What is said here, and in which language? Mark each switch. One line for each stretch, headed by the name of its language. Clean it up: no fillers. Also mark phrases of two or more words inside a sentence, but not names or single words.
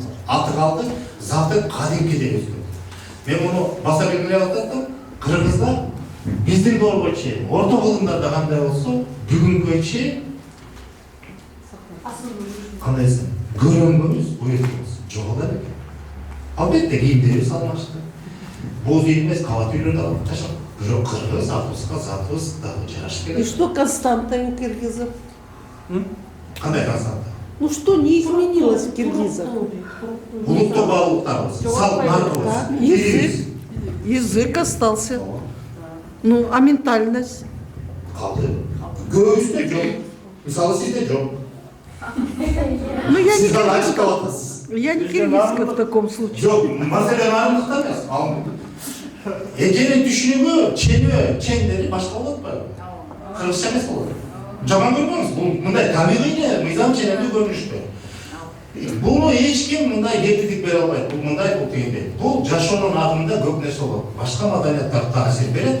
Kyrgyz: Аты калды, заты кадимкидей өзгөрдү. Мен муну баса белгилеп атам, кыргыздар биздин доорго чейин, орто кылымдарда кандай болсо, бүгүнкү чейин кандай десем, көрөнгөнүбүз, уюртубуз жок эле. Албетте кийимдерибиз алмашты. Боз үй эмес, кабат үйлөрдө алып жашап. Бирок кыргыз, атыбызга затыбыз дагы жарашып келет.
Russian: И что константа у киргизов?
Kyrgyz: Кандай константа?
Russian: Ну что не изменилось в киргизах?
Kyrgyz: Улуттук баалуулуктарыбыз, салт наркыбыз,
Russian: Язык остался. Ну, а ментальность?
Kyrgyz: калды. Көбүбүздө жок. Мисалы сизде жок.
Russian: Ну, я
Kyrgyz: Сиз
Russian: не
Kyrgyz: аны ачып
Russian: киргизка.
Kyrgyz: атасыз.
Russian: Я не киргизка в таком случае.
Kyrgyz: Жок, маселе нарындыкта эмес. Ал эженин түшүнүгү, чендери башка болот атпайбы? Кыргызча эмес болот. Жаман көрбөңүз, бул мындай табигый мыйзам ченемдүү көрүнүштө. Буну эч ким мындай кепилдик бере албайт. Бул мындай, бул тигиндей. Бул жашоонун агымында көп нерсе болот. Башка маданияттар таасир берет.